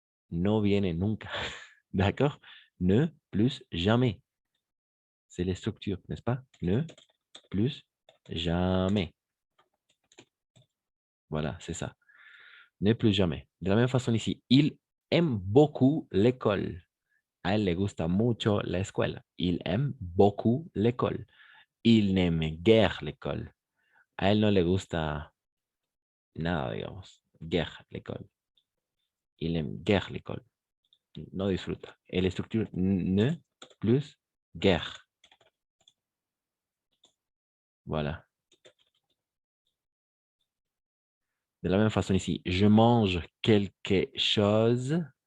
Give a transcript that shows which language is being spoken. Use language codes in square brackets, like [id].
[es] No viene nunca. [fr] D'accord? Ne plus jamais. C'est les structures, n'est-ce pas? Ne plus jamais. Voilà, c'est ça. Ne plus jamais. De la même façon ici, il aime beaucoup l'école. [es] A él le gusta mucho la escuela. [fr] Il aime beaucoup l'école. Il n'aime guère l'école. [es] A él no le gusta nada, digamos. [fr] Guère l'école. Il aime guère l'école. [es] No disfruta. [fr] Et la structure ne plus guère. Voilà. De la même façon ici, je mange quelque chose.